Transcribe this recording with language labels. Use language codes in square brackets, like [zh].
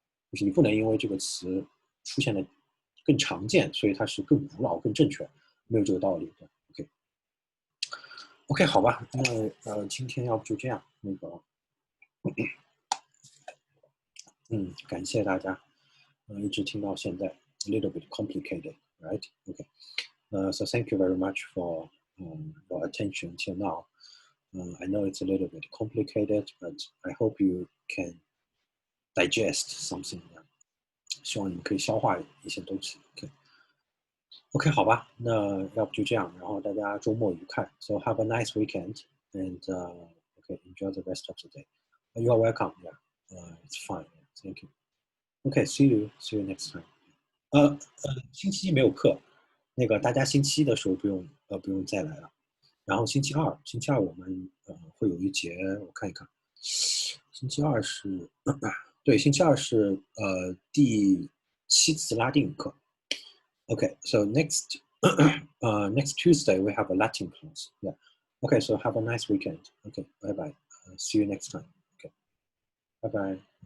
[zh] 就是你不能因为这个词出现的更常见，所以它是更古老、更正确，没有这个道理的。 OK， 好吧，那今天要不就这样，那个，感谢大家，一直听到现在 ， [en] a little bit complicated, right? Okay. So thank you very much for your attention till now. I know it's a little bit complicated, but I hope you can digest something. [zh] 希望你们可以消化一些东西。OK， 好吧，那要不就这样，然后大家周末愉快。 [en] So have a nice weekend and okay, enjoy the rest of the day. You are welcome. Yeah, it's fine. Thank you. Okay, see you next time. [zh] 星期一没有课，那个大家星期一的时候不用再来了。然后星期二我们会有一节，我看一看，星期二是对，星期二是第7次拉丁语课。 [en] Okay, so next Tuesday we have a Latin class. Yeah. Okay, so have a nice weekend. Okay, bye bye. See you next time. Okay, bye bye.